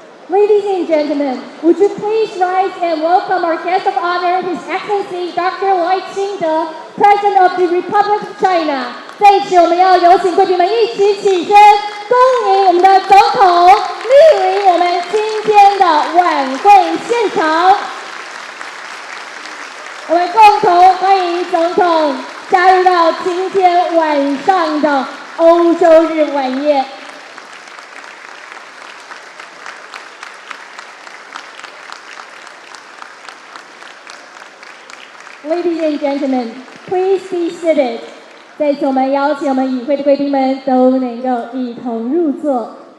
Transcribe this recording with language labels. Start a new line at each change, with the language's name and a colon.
English: Ladies and gentlemen, would you please rise and welcome our guest of honor, His Excellency Dr. Lai Ching-te, President of the Republic of China。
Chinese: 在一起，我们要有请贵宾们一起起身，恭迎我们的总统莅临我们今天的晚会现场。我们共同欢迎总统加入到今天晚上的欧洲日晚宴。
English: Ladies and gentlemen, please be seated.
Chinese: 在此，我们邀请我们与会的贵宾们都能够一同入座。